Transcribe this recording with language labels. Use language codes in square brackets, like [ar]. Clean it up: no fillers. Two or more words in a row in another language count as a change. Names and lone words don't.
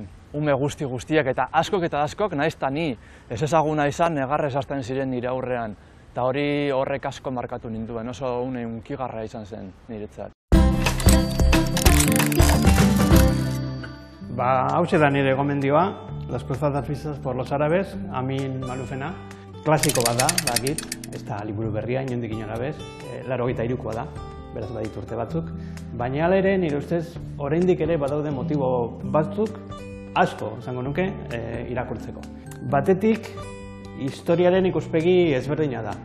[eu] Ume guztiak eta askok, nahiz eta ni ez ezaguna izan negarrez hasten ziren nire aurrean. Eta horrek asko markatu ninduen, oso une hunkigarra izan zen niretzat. Hauxe da nire gomendioa, Las cruzadas vistas por los árabes, Amin Malufena. Klasiko bat da, dakit, ez da liburu berria, inondik inora bez, 83koa da, beraz baditu urte batzuk. Baina hala ere, nire ustez, oraindik ere badaude motibo batzuk, asko, esango nuke, irakurtzeko. Batetik, historiaren ikuspegi ezberdina da.